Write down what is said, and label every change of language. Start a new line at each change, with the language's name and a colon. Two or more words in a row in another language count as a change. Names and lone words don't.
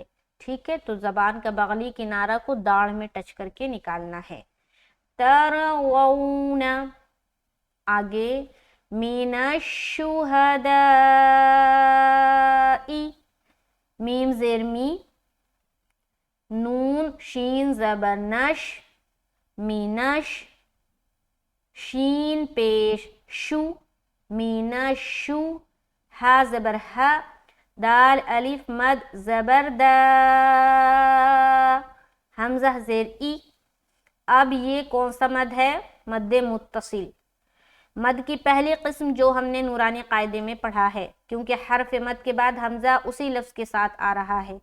Urdu: ٹھیک ہے، تو زبان کا بغلی کنارہ کو داڑھ میں ٹچ کر کے نکالنا ہے. ترون، آگے
Arabic: من الشہداء،
Urdu: میم زیر می، نون شین زبر نش، مینش، شین پیش شو، مینشو، ہا زبر ہا، دال الف مد زبر دا، حمزہ زیر ای. اب یہ کون سا مد ہے؟ مد متصل. مد کی پہلی قسم جو ہم نے نورانی قاعدے میں پڑھا ہے، کیونکہ حرف مد کے بعد حمزہ اسی لفظ کے ساتھ آ رہا ہے.